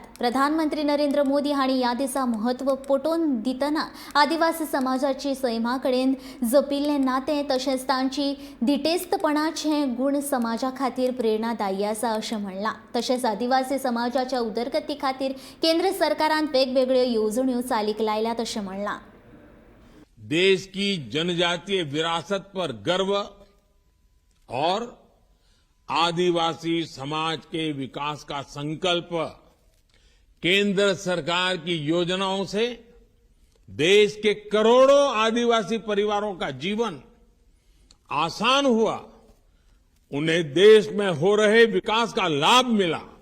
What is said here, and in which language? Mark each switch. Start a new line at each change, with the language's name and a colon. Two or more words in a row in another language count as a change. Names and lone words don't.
Konkani: प्रधानमंत्री नरेंद्र मोदी हांणी ह्या दिसा महत्व पटोवन दितना आदिवासी समाजाची सैमा कडेन जपिल्लें नातें तशेंच तांची दिटेस्तपणाचे गुण समाजा खातीर प्रेरणादायी आसा अशें म्हणलां। तशेंच आदिवासी समाजाच्या उदरगती खातीर केंद्र सरकारान वेगवेगळ्यो येवजण्यो चालीक लायल्यात अशें म्हणलां।
Hindi: देश की जनजातीय विरासत पर गर्व और आदिवासी समाज के विकास का संकल्प केंद्र सरकार की योजनाओं से देश के करोड़ों आदिवासी परिवारों का जीवन आसान हुआ, उन्हें देश में हो रहे विकास का लाभ मिला।